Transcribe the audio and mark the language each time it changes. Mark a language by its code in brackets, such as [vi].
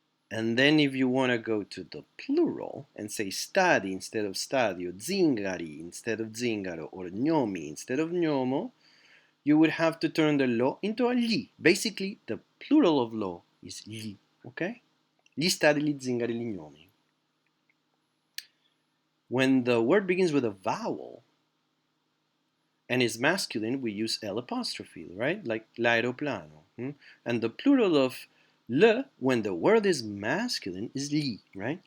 [en] And then if you want to go to the plural and say stadi instead of stadio, zingari instead of zingaro, or gnomi instead of gnomo, you would have to turn the lo into a li. Basically, the plural of lo is li, okay? [it] Gli stadi, gli zingari, gli gnomi. [en] When the word begins with a vowel and is masculine, we use L apostrophe, right? Like l'aeroplano. And the plural of le, when the word is masculine, is li, right?